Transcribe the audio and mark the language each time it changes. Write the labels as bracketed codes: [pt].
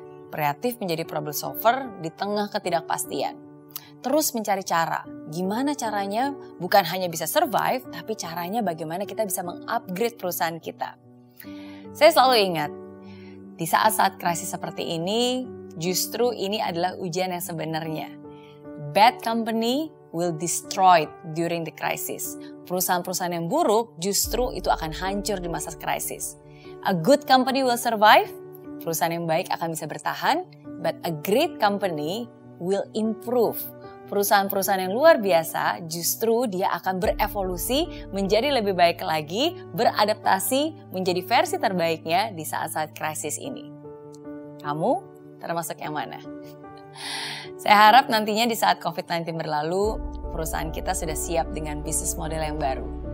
[id] Kreatif menjadi problem solver di tengah ketidakpastian. Terus mencari cara. Gimana caranya bukan hanya bisa survive, tapi caranya bagaimana kita bisa mengupgrade perusahaan kita. Saya selalu ingat, di saat-saat krisis seperti ini, justru ini adalah ujian yang sebenarnya. [en] Bad company will destroy during the crisis. [id] Perusahaan-perusahaan yang buruk justru itu akan hancur di masa krisis. [en] A good company will survive. [id] Perusahaan yang baik akan bisa bertahan. [en] But a great company will improve. [id] Perusahaan-perusahaan yang luar biasa justru dia akan berevolusi menjadi lebih baik lagi, beradaptasi menjadi versi terbaiknya di saat-saat krisis ini. Kamu termasuk yang mana? Saya harap nantinya di saat COVID-19 berlalu, perusahaan kita sudah siap dengan bisnis model yang baru.